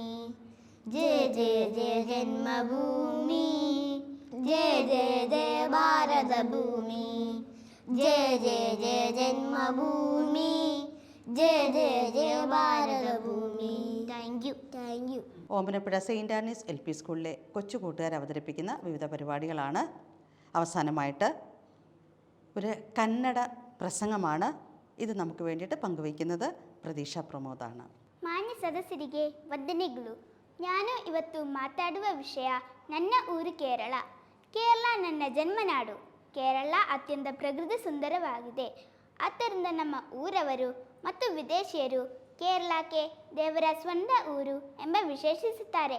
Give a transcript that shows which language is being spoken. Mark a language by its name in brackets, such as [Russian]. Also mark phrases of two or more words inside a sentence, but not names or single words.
[Malayalam] ജയ ജയ ജയ ജന്മഭൂമി, ജയ ജയ ജയ ഭാരതഭൂമി, ജയ ജയ ജയ ജന്മഭൂമി, ജയ ജയ ജയ ഭാരതഭൂമി. [English] thank you, thank you. [Malayalam] ഓമനപ്പുഴ സെയിൻറ് ആനീസ് LP സ്കൂളിലെ കൊച്ചു കൂട്ടുകാർ അവതരിപ്പിക്കുന്ന വിവിധ പരിപാടികളാണ്. അവസാനമായിട്ട് ഒരു കന്നഡ പ്രസംഗമാണ്. ഇത് നമുക്ക് വേണ്ടിയിട്ട് പങ്കുവയ്ക്കുന്നത് പ്രതീക്ഷ പ്രമോദാണ്. [Kannada] ಮಾನ್ಯ ಸದಸ್ಯರಿಗೆ ವಂದನೆಗಳು. ನಾನು ಇವತ್ತು ಮಾತಾಡುವ ವಿಷಯ ನನ್ನ ಊರು ಕೇರಳ. ಕೇರಳ ನನ್ನ ಜನ್ಮನಾಡು. ಕೇರಳ ಅತ್ಯಂತ ಪ್ರಕೃತಿ ಸುಂದರವಾಗಿದೆ. ಆದ್ದರಿಂದ ನಮ್ಮ ಊರವರು ಮತ್ತು ವಿದೇಶಿಯರು ಕೇರಳಕ್ಕೆ ದೇವರ ಸ್ವಂತ ಊರು ಎಂಬ ವಿಶೇಷಿಸುತ್ತಾರೆ.